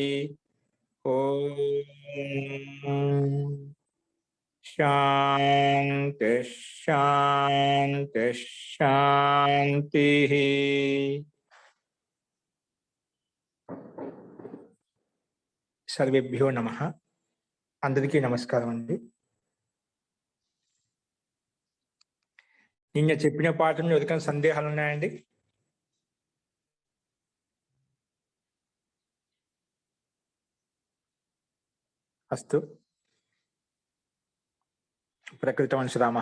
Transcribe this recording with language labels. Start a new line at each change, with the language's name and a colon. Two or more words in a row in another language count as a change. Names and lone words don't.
Sanskrit: ओम शांति शांति शांति। सर्वेभ्यो नमः।
Telugu: అందరికీ నమస్కారం అండీ। నిన్న చెప్పిన పాఠంలో ఎవరికైనా సందేహాలు ఉన్నాయండి?
Sanskrit: అస్తు ప్రకృతవంశరామः.